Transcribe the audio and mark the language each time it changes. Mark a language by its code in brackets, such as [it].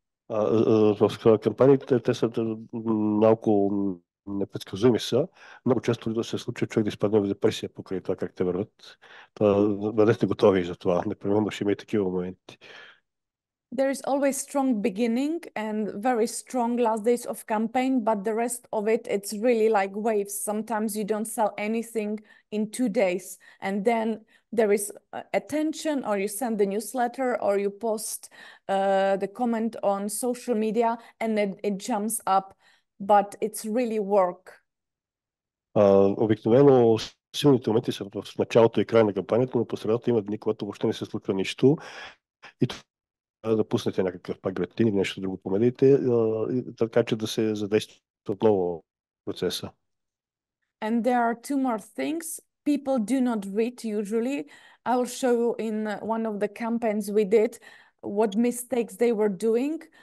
[bg] В кампаниите те са малко непредсказуеми са. Много често да се случва човек да изпадне в депресия покрай това как те върват. Бъдете готови за това. Непременно ще има и такива моменти. [en] There is always strong beginning and very strong last days of campaign, but the rest of it, it's really like waves. Sometimes you don't sell anything in 2 days, and then there is attention, or you send the newsletter, or you post the comment on social media, and then it jumps up, but it's really work. [bg] Обикновено силните моменти са в началото и края на кампанията, но по средата има дни, когато въобще не се случва нищо. И да пуснете някакъв пак бюлетин или нещо друго по медиите, така че да се задейства отново процеса. [en] And there are two more things. People do not read usually. I will show you in one of the campaigns we did what mistakes they were doing.